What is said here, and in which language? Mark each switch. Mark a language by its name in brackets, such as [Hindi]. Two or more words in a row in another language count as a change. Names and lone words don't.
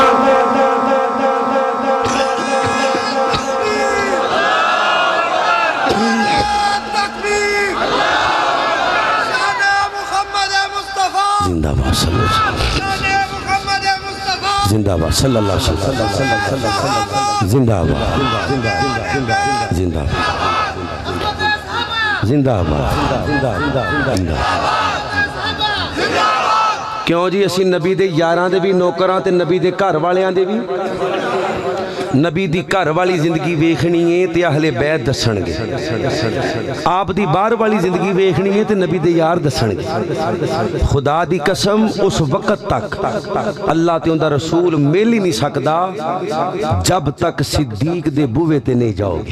[Punjabi] زندہ باد زندہ باد [Arabic] صلى الله عليه وسلم, [Punjabi] زندہ باد زندہ باد زندہ باد زندہ باد. کیوں جی, اسی نبی دے یاراں دے بھی نوکراں تے نبی دے گھر والیاں دے بھی. نبی دی گھر والی زندگی ویکھنی ہے تے اہلِ بیت دسنگے، آپ دی باہر والی زندگی ویکھنی ہے تے نبی دے یار دسنگے. خدا دی قسم، اس وقت تک اللہ تے انہاں دا رسول مل ہی نہیں سکدا جب تک صدیق دے بوہے تے نہیں جاؤگے.